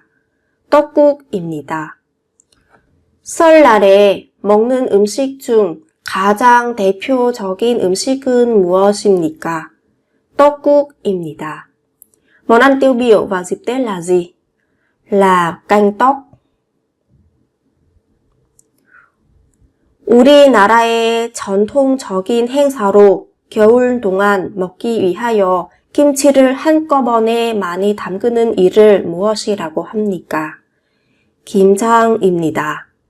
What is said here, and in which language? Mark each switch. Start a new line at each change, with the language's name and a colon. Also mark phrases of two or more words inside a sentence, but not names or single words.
Korean: 떡국입니다. 설날에 먹는 음식 중 가장 대표적인 음식은 무엇입니까? 떡국입니다.
Vietnamese: Món ăn tiêu biểu vào dịp Tết là gì? Là canh tóc.
Korean: 우리나라의 전통적인 행사로 겨울 동안 먹기 위하여 김치를 한꺼번에 많이 담그는 일을 무엇이라고 합니까? 김장입니다.